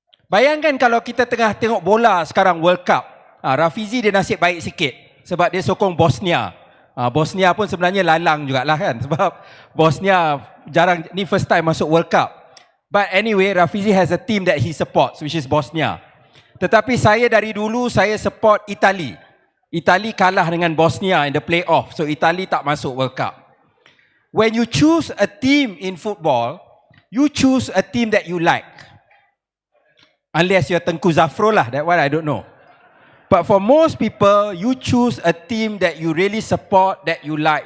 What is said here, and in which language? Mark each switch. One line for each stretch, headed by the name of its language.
Malay: Bayangkan kalau kita tengah tengok bola sekarang World Cup. Rafizi dia nasib baik sikit sebab dia sokong Bosnia. Bosnia pun sebenarnya lalang jugalah kan, sebab Bosnia jarang, ni first time masuk World Cup.
English: But anyway, Rafizi has a team that he supports, which is Bosnia.
Malay: Tetapi saya dari dulu saya support Itali. Itali kalah dengan Bosnia
English: in the playoff,
Malay: so Itali tak masuk World Cup.
English: When you choose a team in football, you choose a team that you like. Unless you're Tengku Zafro lah, that one I don't know. But for most people, you choose a team that you really support, that you like.